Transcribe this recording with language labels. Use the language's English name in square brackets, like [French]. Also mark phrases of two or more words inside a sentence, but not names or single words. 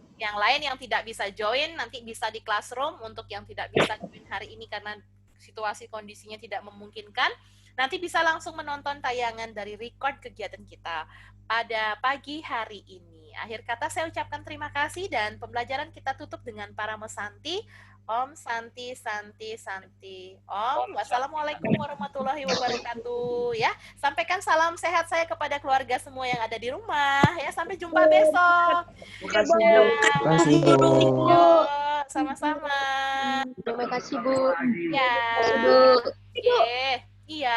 [Indonesian] Yang lain yang tidak bisa join nanti bisa di Classroom. Untuk yang tidak bisa join hari ini karena situasi kondisinya tidak memungkinkan, Nanti bisa langsung menonton tayangan dari record kegiatan kita pada pagi hari ini. Akhir kata saya ucapkan terima kasih dan pembelajaran kita tutup dengan para mesanti. [Sanskrit] ॐ शान्ति शान्ति शान्ति। ॐ, [Arabic] والسلام عليكم ورحمة الله وبركاته. [Indonesian] Ya, sampaikan salam sehat saya kepada keluarga semua yang ada di rumah. Ya, sampai jumpa besok. Terima kasih, Ya, Bu. Terima kasih, Bu. Yo, sama-sama. Terima kasih, Bu. Ya. Bu. Iya.